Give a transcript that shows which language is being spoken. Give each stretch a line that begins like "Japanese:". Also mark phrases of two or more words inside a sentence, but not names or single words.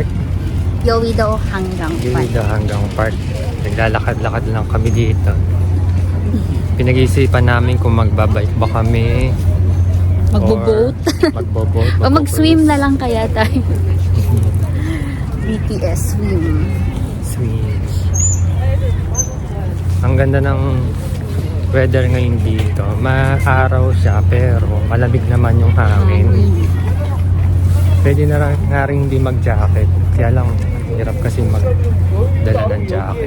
Filipino: Yowie daw Hanggang Park. Dito Hanggang Park. Naglalakad-lakad lang kami dito. Pinag-iisipan namin kung magbabike ba kami. Magbo-boat. Magbo-boat. O mag-swim na lang kaya tayo. BTS swim. Swim. Ang ganda ng weather ngayon dito. Maaraw siya pero malamig naman yung hangin. Pwede na nga rin hindi mag-jacket. Kaya lang, hirap kasi magdala ng jacket.